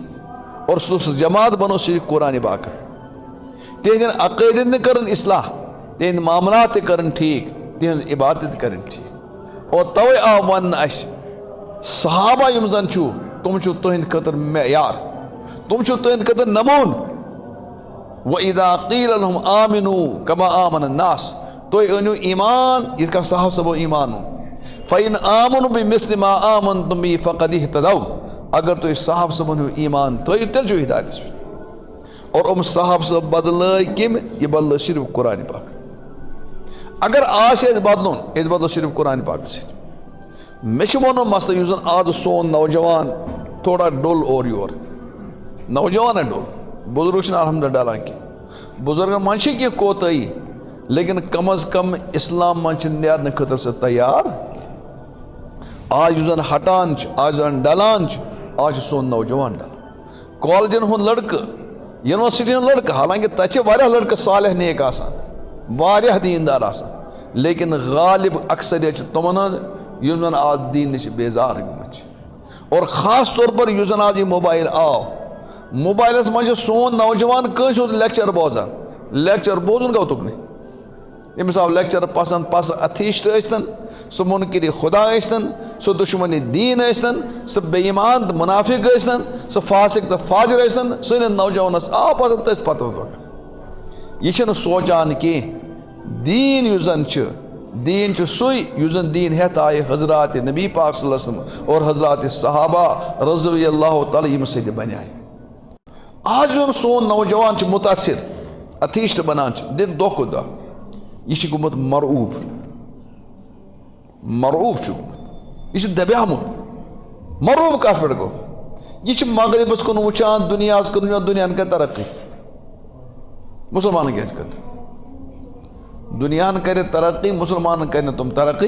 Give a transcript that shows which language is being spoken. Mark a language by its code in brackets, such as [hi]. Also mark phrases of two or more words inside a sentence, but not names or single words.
[ks] اور سُہ جماعت بنو صرف قرآن پاک. تِہنٛدٮ۪ن عقٲیدن تہِ کٔرٕن اصلاح, تِہنٛدۍ معاملات تہِ کٔرٕن ٹھیٖک, تِہنٛز عبادت تہِ کٔرٕن ٹھیٖک. اور توے آو وننہٕ اَسہِ صحابہ یِم زن چھُو تِم چھُو تُہنٛدِ خٲطرٕ معیار, تِم چھُو تُہنٛدِ خٲطرٕ نموٗن. [ar] وَإِذَا قِيلَ لَهُمْ آمِنُوا كَمَا آمَنَ النَّاسُ, [ks] تُہۍ أنِو ایمان یِتھ کٔنۍ صحابہ صٲبو ایمان اوٚن. [ar] فَإِنْ آمَنُوا بِمِثْلِ مَا آمَنْتُمْ بِهِ فَقَدِ اهْتَدَوْا, [ks] اگر تُہۍ صحابہ صٲبن ہُنٛد ایمان تھٲیِو تیٚلہِ چھُو ہدایتس پٮ۪ٹھ. اور صحابہ صٲب بدلٲے کٔمۍ, یہِ بدلٲے صرف قرآن پاک. اگر آسہِ اَسہِ بدلُن أسۍ بدلو صرف قرآن پاکس سۭتۍ. مےٚ چھُ وَنُن مسلہٕ یُس زن آز سون نوجوان تھوڑا ڈوٚل اورٕ یور, نوجوانا ڈوٚل, بُزرگ چھِنہٕ الحمدُاللہ ڈلان کینٛہہ. بُزرگن منٛز چھِ کینٛہہ کوتٲہی, لیکن کم از کم اسلام منٛز چھِ نیرنہٕ خٲطرٕ سُہ تیار. آز یُس زن ہٹان چھُ, آز یُس زن ڈلان چھُ, آز چھُ سون نوجوان ڈلان. کالجن ہُنٛد لڑکہٕ, یونیورسٹی ہُنٛد لڑکہٕ, حالانکہِ تتہِ چھِ واریاہ لڑکہٕ صالح نیک آسان, واریاہ دیندار آسان, لیکن غالب اکثریت چھِ تِمن ہٕنٛز یِم زن آز دیٖن نِش بیزار گٔمٕتۍ چھِ. [ur] اور خاص طور پر [ks] یُس زن آز یہِ موبایل آو, موبایلس منٛز چھُ سون نوجوان کٲنٛسہِ ہُنٛد لیکچر بوزان. لیکچر بوزُن گوٚو تُکنُے. أمِس آو لیکچر پسنٛد, پس اتھیٖسٹ ٲسۍتن, سُہ مُنکِرِ خدا ٲسۍتن, سُہ دُشمنِ دیٖن ٲسۍتن, سُہ بے ایمان تہٕ منافق ٲسۍتن, سُہ فاسق تہٕ فاجر ٲسۍتن, سٲنِس نوجوانس آو پسنٛد تٔتھۍ پتہٕ. یہِ چھُنہٕ سونٛچان کینٛہہ دیٖن یُس زن چھُ, دیٖن چھُ سُے یُس زن دیٖن ہٮ۪تھ آیہِ حضرات نبی پاک صلی اللہ علیہ وسلم اور حضرات صحابہ رضی اللہ تعالیٰ یِم سۭتۍ بنیٛاے. آز یُس سون نوجوان چھُ مُتاثر, اتھیٖسٹ بنان چھِ دِن دۄہ کھۄتہٕ دۄہ, یہِ چھُ گوٚمُت مرعوٗب, مرعوٗب چھُ گوٚمُت, یہِ چھُ دبیومُت. مرعوٗب کتھ پٮ۪ٹھ گوٚو, یہِ چھُ مغربس کُن وٕچھان, دُنیاہس کُن وٕچھان, دُنیاہن کرِ ترقی, مُسلمانن کیٛازِ کرِ, دُنیاہن کرِ ترقی, مُسلمانن کرِ نہٕ تِم ترقی.